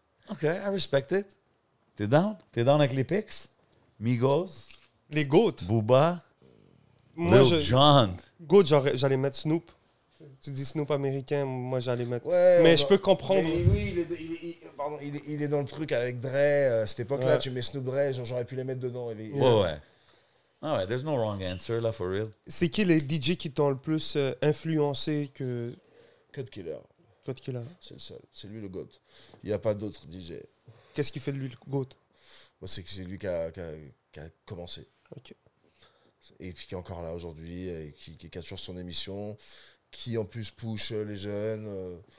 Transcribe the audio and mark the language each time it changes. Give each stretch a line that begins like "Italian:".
English: OK, I respect it.
French: T'es down? T'es down avec les pics? Migos, Les GOAT. Booba, Moi, Lil Jon. GOAT, j'allais mettre Snoop. Tu dis Snoop américain, moi, j'allais mettre. Ouais, Mais on je va- peux comprendre. Mais oui, il est dans le truc avec Dre. Cette époque-là, Ouais. tu mets Snoop Dre, genre, j'aurais pu les mettre dedans. Ouais. Ah ouais,
English: there's no wrong answer, là, for real.
French: C'est qui les DJ qui t'ont le plus influencé que Cut Killer, Code Killer? c'est le seul. C'est lui le GOAT. Il n'y a pas d'autre DJ. Qu'est-ce qui fait de lui le GOAT? Moi, c'est que c'est lui qui a commencé. Ok. Et puis qui est encore là aujourd'hui, et qui a toujours son émission, qui en plus push les jeunes.